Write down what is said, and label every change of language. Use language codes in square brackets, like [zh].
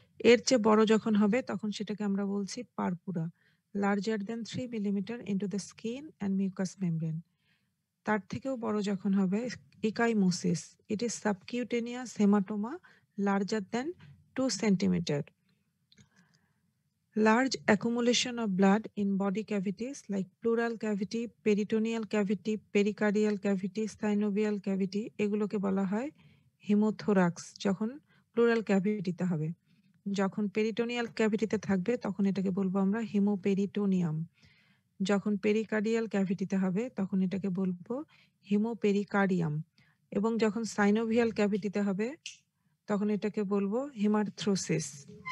[bn] এর চেয়ে বড় যখন হবে তখন সেটাকে আমরা বলছি purpura, [en] Larger than 3 millimetre into the skin and mucous membrane. [bn] তার থেকেও বড় যখন হবে [en] Ecchymosis. It is subcutaneous haematoma larger than 2 centimetre. Large accumulation of blood in body cavities like pleural cavity, peritoneal cavity, pericardial cavity, synovial cavity [bn] এগুলোকে বলা হয় haemothorax. যখন plural ক্যাভিটিতে হবে। যখন পেরিটোনিয়াল ক্যাভিটিতে থাকবে তখন এটাকে বলবো আমরা হিমোপেরিটোনিয়াম। যখন পেরিকার্ডিয়াল ক্যাভিটিতে হবে তখন এটাকে বলবো হিমোপেরিকার্ডিয়াম। এবং যখন সাইনোভিয়াল ক্যাভিটিতে হবে তখন এটাকে বলবো হেমার্থ্রোসিস।